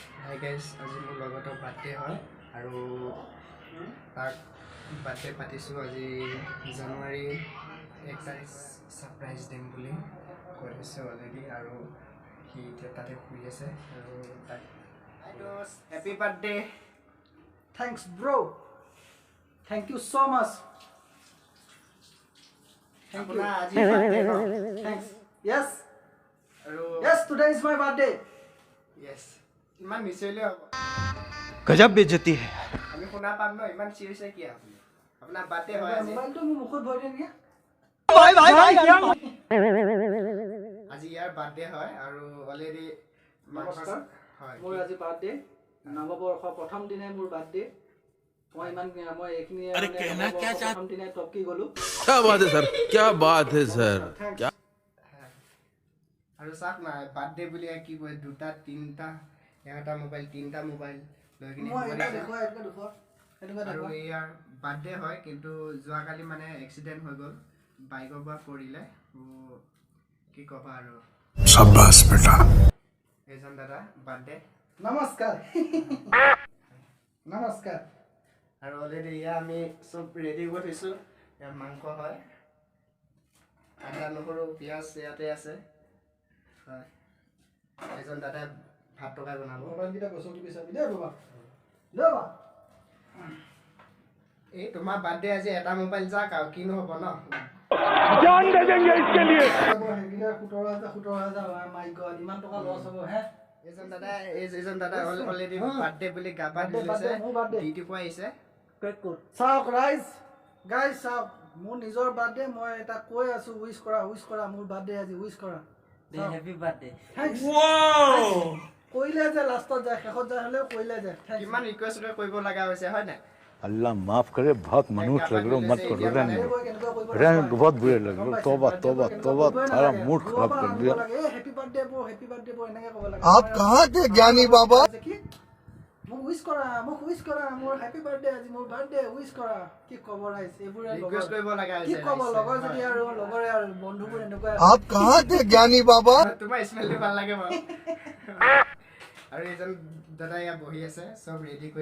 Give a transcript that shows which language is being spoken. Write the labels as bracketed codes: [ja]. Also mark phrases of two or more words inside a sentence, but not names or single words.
[en] Hi guys, [as] আজি মোৰ লগতৰ বাৰ্থডে হয় আৰু তাক বাৰ্থডে পাতিছোঁ আজি জানুৱাৰী 1 তাৰিখ সাৰপ্ৰাইজ দিম বুলি কৈ দিছে অলৰেডি আৰু সি এতিয়া তাতে শুই আছে আৰু তাক [en] happy birthday Thanks bro. Thank you so much. Thank you. [as] আজি বাৰ্থডে ন Thanks. Yes. Yes, today is my birthday. Yes. ইমান মিছলে হ'ব [hi] गजब बेइज्जती है [as] আমি শুনা পাম ন ইমান চিৰিয়াছ কি আপুনি আপোনাৰ বাৰ্থডে হয় আজি মোবাইলটো মোৰ মুখত ভৰাই দিয়া আজি ইয়াৰ বাৰ্থডে হয় আৰু অলৰেডি নমস্কাৰ হয় মোৰ আজি বাৰ্থডে নৱবৰ্ষ প্ৰথম দিনে মোৰ বাৰ্থডে মই এইখিনি [hi] अरे कहना क्या चाहते [as] প্ৰথম দিনে টপকি গলো [hi] क्या बात है सर क्या बात है सर क्या [as] আৰু চাক না বাৰ্থডে বুলি কি কয় দুটা তিনটা এটা মোবাইল তিনটা মোবাইল লৈ কিনে আৰু ইয়াৰ বাৰ্থডে হয় কিন্তু যোৱাকালি মানে এক্সিডেণ্ট হৈ গ'ল বাইকৰ পৰা পৰিলে কি ক'বা আৰু [hi] शाबाश बेटा [as] এজন দাদা বাৰ্থডে নমস্কাৰ নমস্কাৰ আৰু অলৰেডি ইয়াৰ আমি চব ৰেডি কৰি থৈছোঁ ইয়াৰ মাংস হয় আদা নহৰু পিঁয়াজ ইয়াতে আছে হয় এজন দাদাই ভাত টকা বনাব মোবাইলকেইটা গছকি বিচাৰি দে বাবা বাবা এই তোমাৰ বাৰ্থডে আজি এটা মোবাইল যাক আৰু কিনো হ'ব ন [hi] जान दे देंगे इसके लिए [as] 17,000 [en] my god [as] ইমান টকা লছ হ'ব হে এজন দাদা অলৰেডি বাৰ্থডে বুলি গা পা ধুই লৈছে ডিউটি পৰা আহিছে চাওক গাইজ চাওক মোৰ নিজৰ বাৰ্থডে মই এটা কৈ আছো উইশ কৰা মোৰ বাৰ্থডে আজি উইশ কৰা [en] Happy birthday. वाओ [as] কইলে যে লাষ্টত যায় শেষত যায় হলেও কইলে যায় কিমান ৰিকুৱেষ্ট কৰিব লগা হৈছে হয় না [hi] अल्लाह माफ करे बहुत मनुष्य लग रहे हो मत करो रहने दो बहुत बुरे लग रहे हो तौबा तौबा तौबा थारा मूड खराब कर दिया [en] happy birthday bro [as] এনেকে ক'ব লাগে [hi] आप कहाँ थे ज्ञानी बाबा [as] মোক উইশ কৰা মোৰ [en] happy birthday [as] আজি মোৰ বাৰ্থডে উইশ কৰা কি ক'ব ৰাইজ এইবোৰ ৰিকুৱেষ্ট কৰিব লগা কি হৈছে ক'ব লগৰ যদি আৰু লগৰে আৰু বন্ধুবোৰ এনেকুৱা [hi] आप कहाँ थे ज्ञानी बाबा [as] তোমাৰ স্মেলটো ভাল লাগে বাৰু আৰু এজন দাদা ইয়াত বহি আছে সব ৰেডি কৰি